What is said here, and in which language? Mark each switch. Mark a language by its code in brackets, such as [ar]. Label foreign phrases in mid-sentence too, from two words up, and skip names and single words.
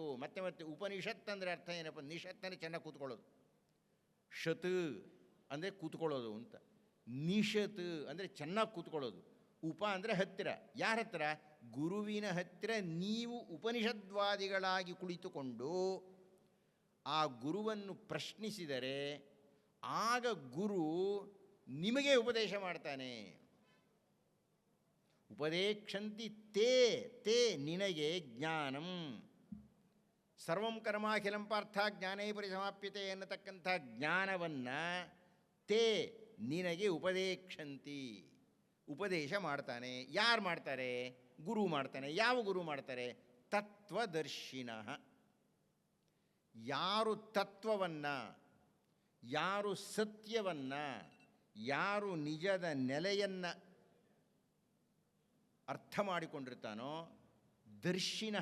[kn] ಮತ್ತೆ ಮತ್ತೆ ಉಪನಿಷತ್ ಅಂದರೆ ಅರ್ಥ ಏನಪ್ಪ? ನಿಷತ್ ಅಂದರೆ ಚೆನ್ನಾಗಿ ಕೂತ್ಕೊಳ್ಳೋದು, ಶತ್ ಅಂದರೆ ಕೂತ್ಕೊಳ್ಳೋದು ಅಂತ, ನಿಷತ್ ಅಂದರೆ ಚೆನ್ನಾಗಿ ಕೂತ್ಕೊಳ್ಳೋದು, ಉಪ ಅಂದರೆ ಹತ್ತಿರ. ಯಾರ ಹತ್ತಿರ? ಗುರುವಿನ ಹತ್ತಿರ ನೀವು ಉಪನಿಷದ್ವಾದಿಗಳಾಗಿ ಕುಳಿತುಕೊಂಡು ಆ ಗುರುವನ್ನು ಪ್ರಶ್ನಿಸಿದರೆ ಆಗ ಗುರು ನಿಮಗೆ ಉಪದೇಶ ಮಾಡ್ತಾನೆ. [sa] ಉಪದೇಕ್ಷಂತಿ ತೇ ತೇ ನಿನಗೆ ಜ್ಞಾನಂ. ಸರ್ವಂ ಕರ್ಮಾಖಿಲಂ ಪಾರ್ಥ ಜ್ಞಾನೇ ಪರಿಸಮಾಪ್ಯತೆ [kn] ಎನ್ನತಕ್ಕಂಥ ಜ್ಞಾನವನ್ನು ತೇ ನಿನಗೆ ಉಪದೇಕ್ಷಂತಿ, ಉಪದೇಶ ಮಾಡ್ತಾನೆ. ಯಾರು ಮಾಡ್ತಾರೆ? ಗುರು ಮಾಡ್ತಾನೆ. ಯಾವ ಗುರು ಮಾಡ್ತಾರೆ? [sa] ತತ್ವದರ್ಶಿನಃ. [kn] ಯಾರು ತತ್ವವನ್ನು, ಯಾರು ಸತ್ಯವನ್ನು, ಯಾರು ನಿಜದ ನೆಲೆಯನ್ನು ಅರ್ಥ ಮಾಡಿಕೊಂಡಿರ್ತಾನೋ, ದರ್ಶಿನಃ.